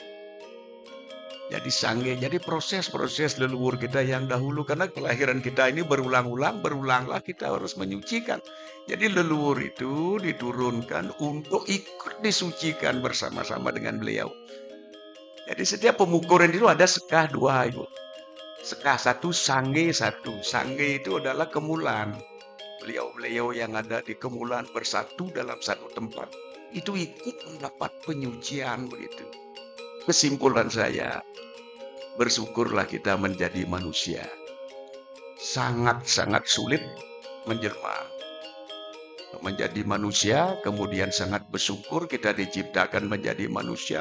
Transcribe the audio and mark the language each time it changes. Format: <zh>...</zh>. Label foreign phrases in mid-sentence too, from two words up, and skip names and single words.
<id>Jadi sangge, jadi proses-proses leluhur kita yang dahulu, karena kelahiran kita ini berulanglah kita harus menyucikan. Jadi leluhur itu diturunkan untuk ikut disucikan bersama-sama dengan beliau. Jadi setiap pemukuran itu ada sekah 2 ibu. Sekah 1, sangge 1. Sangge itu adalah kemulan. Beliau-beliau yang ada di kemulan bersatu dalam satu tempat. Itu ikut mendapat penyucian begitu. Kesimpulan saya, bersyukurlah kita menjadi manusia. Sangat-sangat sulit menjelma menjadi manusia, kemudian sangat bersyukur kita diciptakan menjadi manusia.</id>